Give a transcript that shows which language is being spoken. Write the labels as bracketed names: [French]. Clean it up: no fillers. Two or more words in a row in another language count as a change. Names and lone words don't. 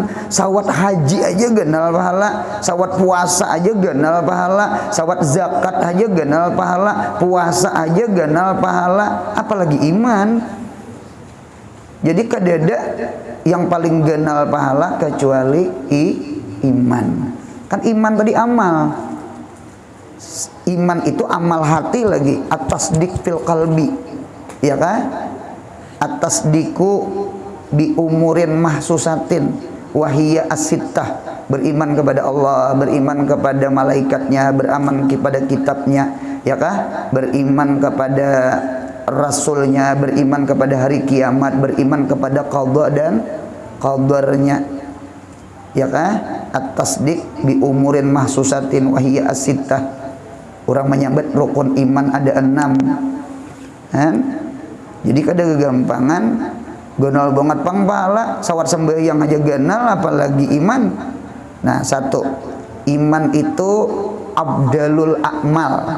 [Banjar] Sawat haji aja ganal pahala, sawat puasa aja ganal pahala, sawat zakat aja ganal pahala, puasa aja ganal pahala, apalagi iman. Jadi kadada yang paling ganal pahala kecuali iman. Kan iman tadi amal. Iman itu amal hati lagi, [Arabic] التصديق في القلب. [Banjar] Ya kan? [Arabic] التصديق بأمور مخصوصة وهي الستة. [Banjar] Beriman kepada Allah, beriman kepada malaikatnya, beriman kepada kitabnya, ya kah? Beriman kepada rasulnya, beriman kepada hari kiamat, beriman kepada qadha dan qadarnya, ya kah? [Arabic] التصديق بأمور مخصوصة وهي الستة. [Banjar] Orang menyebut rukun iman ada 6 kan? Jadi kada kegampangan gonal banget pangpala sawat sembahyang aja ganal apalagi iman. Nah, satu, iman itu [Arabic] أفضل الأعمال.